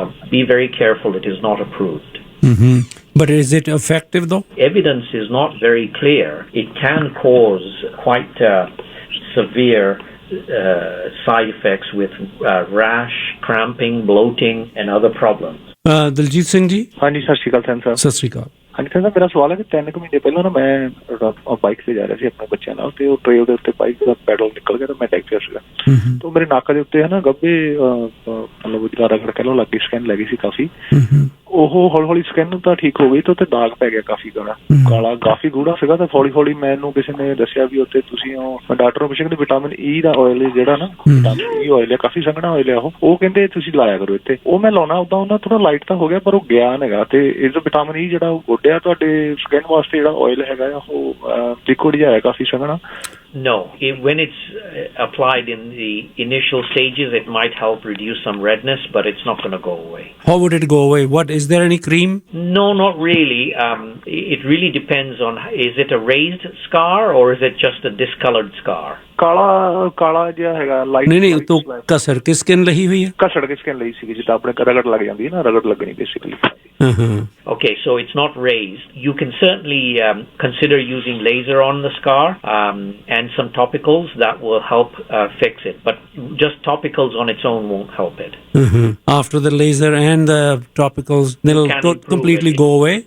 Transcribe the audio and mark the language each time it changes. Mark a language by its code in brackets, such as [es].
[en] Be very careful. It is not approved. But is it effective though? Evidence is not very clear. It can cause quite severe side effects with rash, cramping, bloating and other problems. Daljit Singh ji. [pa] ਹਾਂਜੀ ਸਤਿ ਸ਼੍ਰੀ ਅਕਾਲ ਸੈਨ ਸਾਹਿਬ ਸਤਿ ਸ਼੍ਰੀ ਅਕਾਲ ਹਾਂਜੀ ਸੈਨ ਸਾਹਿਬ ਮੇਰਾ ਸਵਾਲ ਹੈ ਕਿ 3 ਮਹੀਨੇ ਪਹਿਲਾਂ ਨਾ ਮੈਂ ਬਾਈਕ ਤੇ ਜਾ ਰਿਹਾ ਸੀ ਆਪਣੇ ਬੱਚਿਆਂ ਨਾਲ ਤੇ ਉਹ ਟ੍ਰੇਲ ਦੇ ਉੱਤੇ ਬਾਈਕ ਦਾ ਪੈਡਲ ਨਿਕਲ ਗਿਆ ਤੇ ਮੈਂ ਡਿੱਗ ਪਿਆ ਸੀਗਾ ਤੇ ਮੇਰੇ ਨੱਕ ਦੇ ਉੱਤੇ ਹੈ ਨਾ ਗੱਭੇ ਮਤਲਬ ਜਿਹੜਾ ਰਗੜ ਕਹਿ ਲਓ ਲੱਗੀ ਸਕੈਨ ਲੱਗੀ ਸੀ ਕਾਫੀ ਉਹ ਹੌਲੀ ਸਕਿਨ ਤਾਂ ਠੀਕ ਹੋ ਗਈ ਤੇ ਉੱਤੇ ਦਾਗ ਪੈ ਗਿਆ ਕਾਫੀ ਕਾਲਾ ਕਾਫੀ ਗੂੜਾ ਸੀਗਾ ਤੇ ਹੌਲੀ ਮੈਨੂੰ ਕਿਸੇ ਨੇ ਦੱਸਿਆ ਵੀ ਉੱਤੇ ਤੁਸੀਂ ਉਹ ਡਾਕਟਰ ਨੂੰ ਪੁੱਛਿਆ ਕਿ ਵਿਟਾਮਿਨ ਈ ਦਾ ਆਇਲ ਜਿਹੜਾ ਨਾ ਵਿਟਾਮਿਨ ਈ ਆਇਲ ਹੈ ਕਾਫੀ ਸੰਘਣਾ ਆਇਲ ਹੈ ਉਹ ਕਹਿੰਦੇ ਤੁਸੀਂ ਲਾਇਆ ਕਰੋ ਇੱਥੇ ਉਹ ਮੈਂ ਲਾਉਣਾ ਉਦਾਂ ਉਹਨਾਂ ਥੋੜਾ ਲਾਈਟ ਤਾਂ ਹੋ ਗਿਆ ਪਰ ਉਹ ਗਿਆ ਹੈਗਾ ਤੇ ਇਸ ਵਿਟਾਮਿਨ ਈ ਜਿਹੜਾ ਉਹ ਗੋਡਿਆ ਤੁਹਾਡੇ ਸਕਿਨ ਵਾਸਤੇ ਜਿਹੜਾ ਆਇਲ ਹੈਗਾ ਉਹ ਲਿਕੁਇਡ ਜਿਹਾ ਹੈ ਕਾਫੀ ਸੰਘਣਾ [en] No, when it's applied in the initial stages, it might help reduce some redness, but it's not going to go away. How would it go away? Is there any cream? No, not really. It really depends on, is it a raised scar or is it just a discolored scar? [pa] ਕਾਲਾ ਜਿਹਾ ਹੈਗਾ light ਨਹੀਂ ਤੋ ਕਸਰ ਕਿ skin ਲਈ ਹੋਈ ਹੈ ਕਸੜ ਕੇ ਸਕਿਨ ਲਈ ਸੀ ਜਿੱਦਾਂ ਆਪਣੇ ਰਗੜ ਲੱਗ ਜਾਂਦੀ ਹੈ ਨਾ ਰਗੜ ਲੱਗਣੀ basically [en] Okay, so it's not raised. You can certainly consider using laser on the scar and some topicals that will help fix it. But just topicals on its own won't help it. After the laser and the topicals, they'll completely go away?